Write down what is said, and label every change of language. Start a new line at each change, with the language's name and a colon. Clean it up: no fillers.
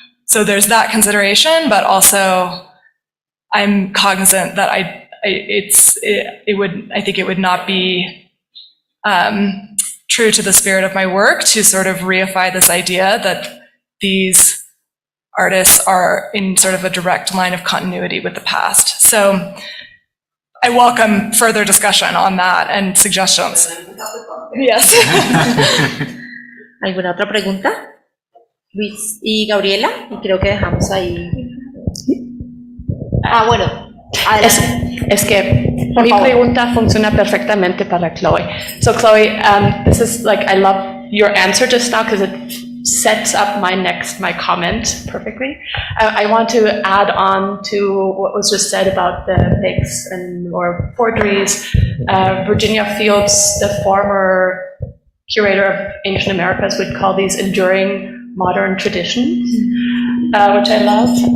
English: So there's that consideration, but also I'm cognizant that I think it would not be true to the spirit of my work to sort of reify this idea that these artists are in sort of a direct line of continuity with the past. So I welcome further discussion on that and suggestions. Yes.
Spanish: ¿Alguna otra pregunta? Luis y Gabriela, y creo que dejamos ahí. Bueno, adelante. Es que mi pregunta funciona perfectamente para Chloe.
English: So Chloe, this is like, I love your answer just now because it sets up my comment perfectly. I want to add on to what was just said about the fakes or forgeries. Virginia Fields, the former curator of Ancient Americas, would call these enduring modern traditions, which I love.